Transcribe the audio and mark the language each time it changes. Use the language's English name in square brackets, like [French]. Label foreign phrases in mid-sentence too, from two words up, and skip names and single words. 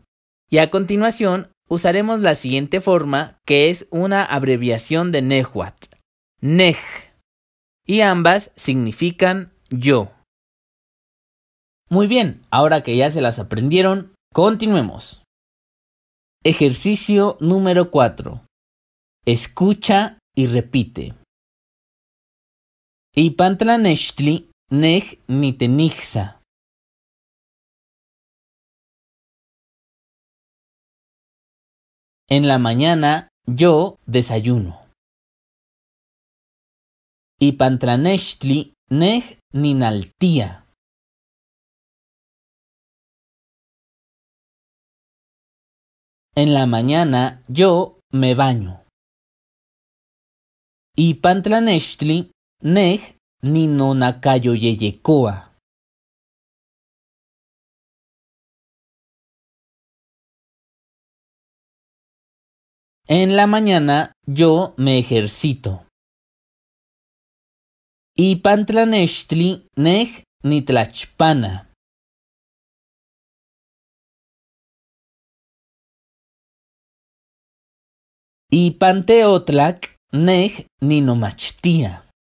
[Spanish] Y a continuación usaremos la siguiente forma, que es una abreviación de nehuatl, nej. Y ambas significan yo. Muy bien, ahora que ya se las aprendieron, continuemos. Ejercicio número 4. Escucha y repite. [Nahuatl languages] Ipan tlanechtli nej nitenixsa. [Spanish] En la mañana yo desayuno. [Nahuatl languages] Ipan tlanechtli nej ninaltia. [Spanish] En la mañana yo me baño. [Nahuatl languages] Ipan tlanechtli nej ninonakayoyeyekoa. [Spanish] En la mañana yo me ejercito. [Nahuatl languages] Ipan tlanechtli nej nitlachpana. Ipan teotlac nej ninomachtia.